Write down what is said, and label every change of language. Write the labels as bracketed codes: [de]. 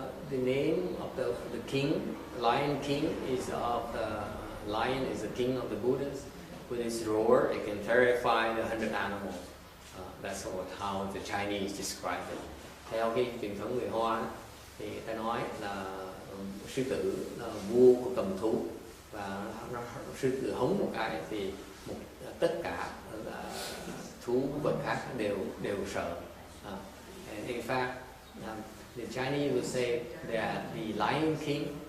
[en] The name of the king, Lion King, is of the lion is the king of the Buddhas. With its roar, it can terrify the 100 animals. That's how the Chinese describe it. [vi] Theo cái truyền thống người Hoa thì người ta nói là sư tử là vua của cầm thú, và sư tử hống một cái thì tất cả thú vật khác đều sợ. [en] And in fact, the Chinese would say that the Lion King,